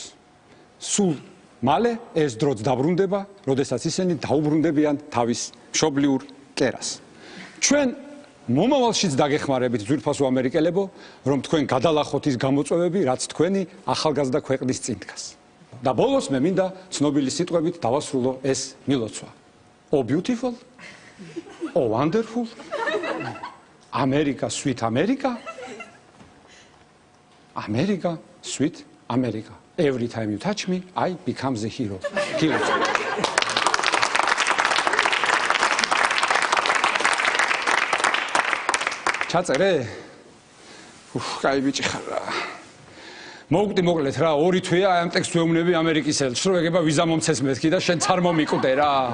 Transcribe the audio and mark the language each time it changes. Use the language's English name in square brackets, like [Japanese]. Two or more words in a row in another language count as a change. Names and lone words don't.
[Georgian] სულ მალე ეს დროც დაბრუნდება, როდესაც ისინი დაუბრუნდებიან თავის მშობლიურ კერას. ჩვენ მომავალშიც დაგეხმარებით ძვირფასო ამერიკელებო, რომ თქვენ გადალახოთ ის გამოწვევები, რაც თქვენი ახალგაზრდა ქვეყნის წინ დგას. და ბოლოს მე მინდა ცნობილი სიტყვებით დავასრულო ეს მილოცვა. [English] Oh beautiful, oh wonderful, America, sweet America, America, sweet America. Every time you touch me, I become the hero. [Georgian] ჩაწერე? კაი ბიჭი ხარ რა. მოვკვდი მოკლედ რა, 2 თვეა ამ ტექსტს ვეუბნები ამერიკის ელჩს, რომ ეგება ვიზა მომცეს მეთქი და შენ არ მომიკვდე რა.